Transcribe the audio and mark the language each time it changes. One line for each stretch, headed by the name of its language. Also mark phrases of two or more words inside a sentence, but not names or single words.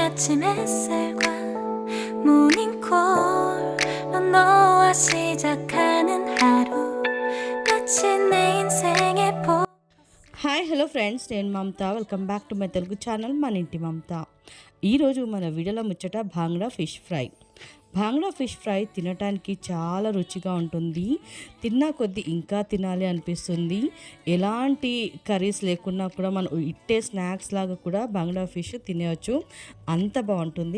Korean: 아침 햇살과 모닝콜로 너와 시작하는 하루 마치 내 인생의
English: Hi hello friends,
Telugu: నేను మమత.
English: Welcome back to my Telugu channel
Telugu: మన ఇంటి మమత. ఈరోజు మన వీడియోలో ముచ్చట భాంగ్డా ఫిష్ ఫ్రై. భాంగ్డా ఫిష్ ఫ్రై తినటానికి చాలా రుచిగా ఉంటుంది. తిన్నా కొద్దీ ఇంకా తినాలి అనిపిస్తుంది. ఎలాంటి కర్రీస్ లేకున్నా కూడా మనం ఇట్టే స్నాక్స్ లాగా కూడా భాంగ్డా ఫిష్ తినేయచ్చు, అంత బాగుంటుంది.